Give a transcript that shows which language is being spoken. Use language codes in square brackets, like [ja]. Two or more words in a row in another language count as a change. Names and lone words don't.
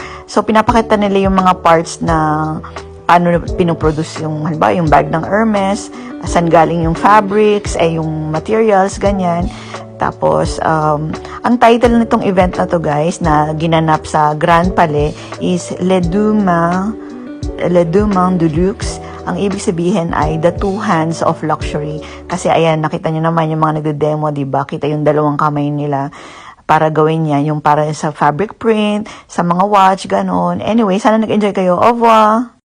[tl] So, pinapakita nila yung mga parts na paano pinoproduce yung, halimbawa, yung bag ng Hermes, saan galing yung fabrics, yung materials, ganyan. Tapos, ang title nitong event na to guys, na ginanap sa Grand Palais is Les Deux Mains de Luxe. Ang ibig sabihin ay [en] the 2 hands of luxury. [tl] Kasi ayan, nakita nyo naman yung mga nagde-demo, diba? Kita yung 2 kamay nila para gawin yan. Yung para sa fabric print, sa mga watch, ganon. Anyway, sana nag-enjoy kayo. [fr] Au revoir!